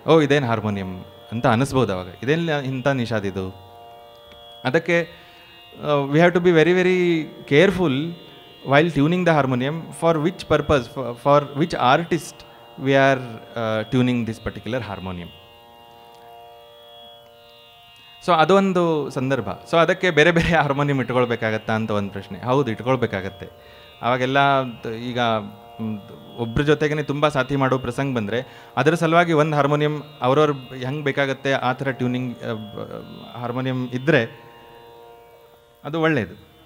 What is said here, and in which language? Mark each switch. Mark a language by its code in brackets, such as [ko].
[kn] ಇದೇನು ಹಾರ್ಮೋನಿಯಂ ಅಂತ ಅನ್ನಿಸ್ಬೋದು ಅವಾಗ, ಇದೇನು ಇಂಥ ನಿಷಾದ್ ಇದು. ಅದಕ್ಕೆ [en] We have to be very very careful while tuning the harmonium, for which purpose, for which artist we are tuning this particular harmonium. [kn] So ಅದೊಂದು ಸಂದರ್ಭ. ಸೊ ಅದಕ್ಕೆ ಬೇರೆ ಬೇರೆ ಹಾರ್ಮೋನಿಯಂ ಇಟ್ಕೊಳ್ಬೇಕಾಗತ್ತಾ ಅಂತ ಒಂದು ಪ್ರಶ್ನೆ. ಹೌದು, ಇಟ್ಕೊಳ್ಬೇಕಾಗತ್ತೆ. ಅವಾಗೆಲ್ಲ ಈಗ ಒಬ್ಬರ ಜೊತೆಗೇ ತುಂಬ ಸಾಥಿ ಮಾಡೋ ಪ್ರಸಂಗ ಬಂದರೆ ಅದರ ಸಲುವಾಗಿ ಒಂದು ಹಾರ್ಮೋನಿಯಂ ಅವ್ರವ್ರು ಹೆಂಗೆ ಬೇಕಾಗತ್ತೆ ಆ ಥರ ಟ್ಯೂನಿಂಗ್ ಹಾರ್ಮೋನಿಯಂ ಇದ್ದರೆ ಅದು ಒಳ್ಳೆಯದು.